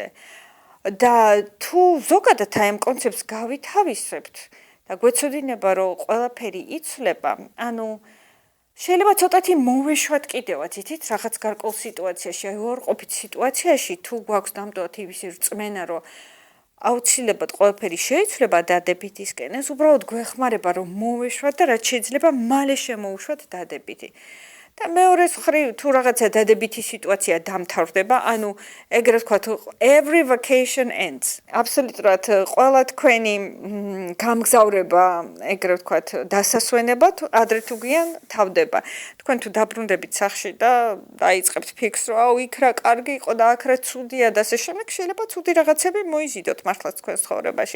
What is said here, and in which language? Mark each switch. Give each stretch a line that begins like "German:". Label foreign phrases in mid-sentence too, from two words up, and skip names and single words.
Georgian: და თუ ზოგადად აი ამ კონცეფტს გავითავისებთ და გვეცოდინება რომ ყველაფერი იცვლება, ანუ შეიძლება ცოტათი მოვეშვათ კიდევაც იცით რაღაც გარკვეულ სიტუაციაში, აი უარყოფით სიტუაციაში თუ გვაქვს ნამდვილად იმისი რწმენა რომ აუცილებლად ყველაფერი შეიცვლება დადებითისკენ, ეს უბრალოდ გვეხმარება რომ მოვეშვათ და რაც შეიძლება მალე შემოუშვათ დადებითი. და მეორეს მხრივ თუ რაღაცა დადებითი სიტუაცია დამთავრდება, ანუ ეგრეთ ვთქვათ,
English: every vacation ends.
Georgian: აბსოლუტურად ყველა თქვენი გამგზავრება, ეგრეთ ვთქვათ, დასასვენებლად ადრე თუ გვიან თავდება. თქვენ თუ დაბრუნდებით სახლში და დაიწყებთ ფიქრს, რომ აუ იქ რა კარგი იყო და აქ რა ცუდია და ასე შემდეგ, შეიძლება ცუდი რაღაცები მოიზიდოთ მართლაც თქვენს ცხოვრებაში.